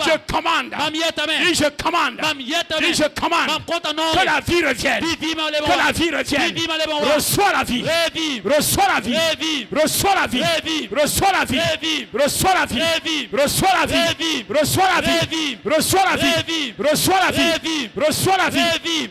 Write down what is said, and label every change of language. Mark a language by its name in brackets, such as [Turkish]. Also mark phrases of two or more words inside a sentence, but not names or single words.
[French] je commande. [Mossi] Mam yeta men. [French] Dis je commande. [Mossi] Mam yeta men. [French] Dis je commande. [Mossi] Mam konta non. [French] Que la vie revienne. Vive le Que la vie revienne. Vive le bon. Reçois la vie. Revive. Reçois la vie. Revive. Reçois la vie. Revive. Reçois la vie. Reçois la vie. Reçois la vie. Reçois la vie. Reçois la vie. Reçois la vie. Reçois la vie.